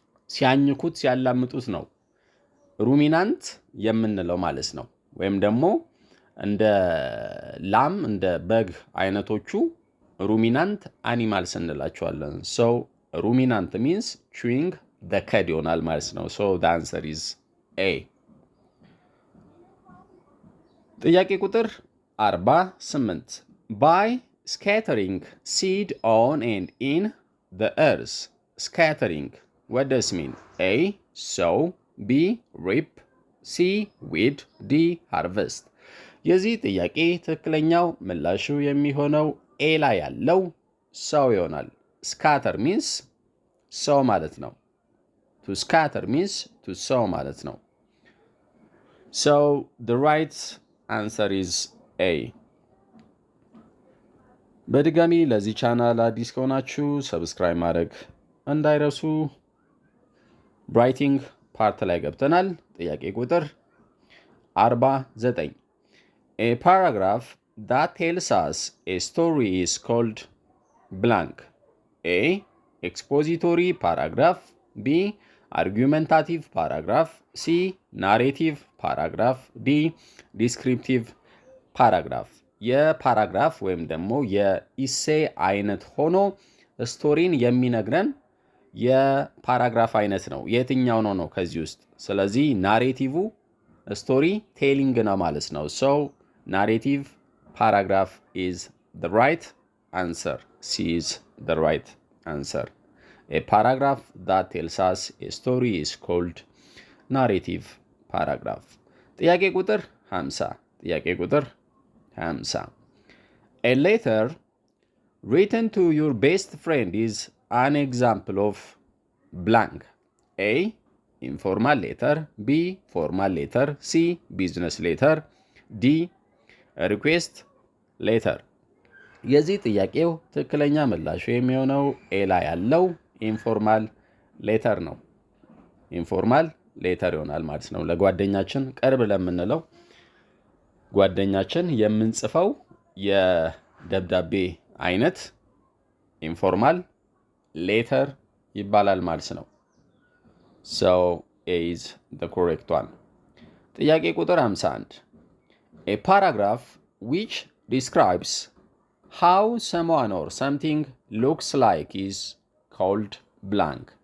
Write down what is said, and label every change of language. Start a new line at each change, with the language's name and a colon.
Amharic: ሲያኝኩት ሲያላምጡት ነው ሩሚናንት የምንለው ማለት ነው። ወይም ደግሞ እንደ ላም እንደ በግ አይነቶቹ ሩሚናንት አኒማልስ እንላቸዋለን። ሶ ሩሚናንት ሚንስ ቹዊንግ ዘ ከድ ይሆናል ማለት ነው። ሶ ዘ አንሰር ኢዝ ኤ። ጥያቄ ቁጥር 48 ባይ
English: scattering seed on and in the earth. Scattering what does it mean? A sow, B reap,
Amharic: ሲ ዊድ፣ ዲ ሃርቨስት። የዚህ ጥያቄ ትክክለኛው ምላሹ የሚሆነው ኤ ላይ ያለው ሰው ይሆናል። ስካተር ሚንስ ሰው ማለት ነው። ቱ ስካተር ሚንስ ቱ ሰው ማለት ነው። ሶ ዘ ራይት አንሰር ኢዝ ኤ። በድጋሚ ለዚህ ቻናል አዲስ ከሆናችሁ ሰብስክራይብ ማድረግ እንዳይረሱ። ራይቲንግ ፓርት ላይ ገብተናል። ጥያቄ ቁጥር 49
English: A paragraph that tells us a story is called blank. A. Expository paragraph. B. Argumentative paragraph. C. Narrative paragraph. D. Descriptive paragraph.
Amharic: የፓራግራፍ ወይም ደግሞ የኢሴ አይነት ሆኖ ስቶሪን የሚነግረን የፓራግራፍ አይነት ነው። የትኛው ነው ከዚህ ውስጥ? ስለዚህ ናሬቲቭ ስቶሪ ቴሊንግ ነው ማለት ነው። ሶ ናሬቲቭ ፓራግራፍ ኢዝ
English: the right answer. C is the right answer. A paragraph that tells us a story is called narrative paragraph.
Amharic: ጥያቄ ቁጥር 50 ጥያቄ ቁጥር 50
English: A letter written to your best friend is an example of blank. A. Informal letter. B. Formal letter. C. Business letter. D. Request letter.
Amharic: የዚህ ጥያቄው ትክክለኛ ምላሹ የሚሆነው ኤ ላይ ያለው ኢንፎርማል ሌተር ነው። ኢንፎርማል ሌተር ይሆናል ማለት ነው። ለጓደኛችን ቅርብ ለምንለው ጓደኛችን የምንጽፈው የደብዳቤ አይነት ኢንፎርማል ሌተር ይባላል ማለት ነው።
English: So A is the correct one.
Amharic: ጥያቄ ቁጥር 51
English: A paragraph which describes how someone or something looks like is called blank.